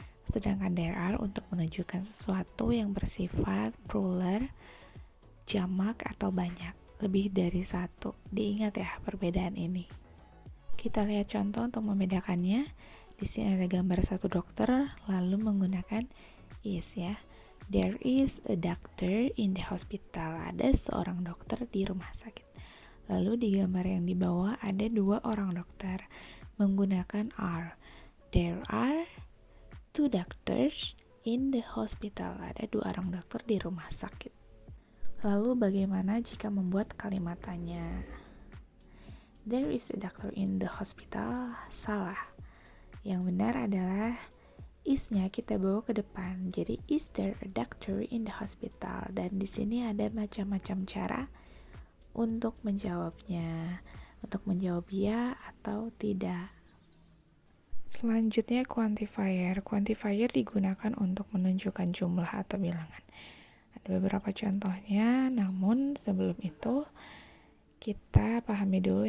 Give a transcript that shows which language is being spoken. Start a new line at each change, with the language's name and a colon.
Indonesian: Sedangkan
English: there are
Indonesian: untuk menunjukkan sesuatu yang bersifat plural, jamak atau banyak, lebih dari satu. Diingat ya perbedaan ini. Kita lihat contoh untuk membedakannya. Di sini ada gambar satu dokter lalu menggunakan is ya.
English: There is a doctor in the hospital.
Indonesian: Ada seorang dokter di rumah sakit. Lalu di gambar yang di bawah ada dua orang dokter menggunakan are.
English: There are two doctors in the hospital.
Indonesian: Ada dua orang dokter di rumah sakit. Lalu bagaimana jika membuat kalimatannya?
English: There is a doctor in the hospital.
Indonesian: Salah. Yang benar adalah is-nya kita bawa ke depan. Jadi
English: is there a doctor in the hospital?
Indonesian: Dan di sini ada macam-macam cara untuk menjawabnya. Untuk menjawab ya atau tidak. Selanjutnya quantifier. Quantifier digunakan untuk menunjukkan jumlah atau bilangan. Ada beberapa contohnya, namun sebelum itu kita pahami dulu.